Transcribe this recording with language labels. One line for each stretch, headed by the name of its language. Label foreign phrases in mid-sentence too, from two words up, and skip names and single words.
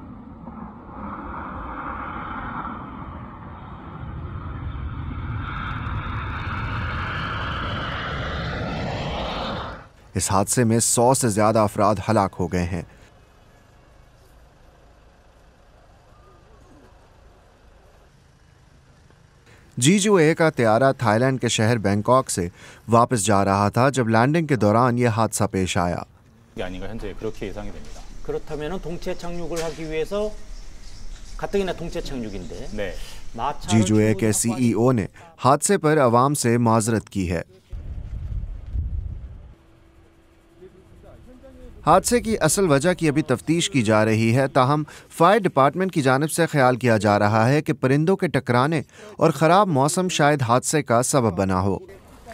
Urdu: اس حادثے میں 100 سے زیادہ افراد ہلاک ہو گئے ہیں. جیجو اے کا طیارہ تھائی لینڈ کے شہر بینکاک سے واپس جا رہا تھا جب لینڈنگ کے دوران یہ حادثہ پیش آیا.
Korean: 그렇다면 동체 착륙을 하기 위해서 가뜩이나 동체 착륙인데
Urdu: جیجو اے کے سی ای او نے حادثے پر عوام سے معذرت کی ہے. حادثے کی اصل وجہ کی ابھی تفتیش کی جا رہی ہے، تاہم
English: fire department
Urdu: کی جانب سے خیال کیا جا رہا ہے کہ پرندوں کے ٹکرانے اور خراب موسم شاید حادثے کا سبب بنا ہو.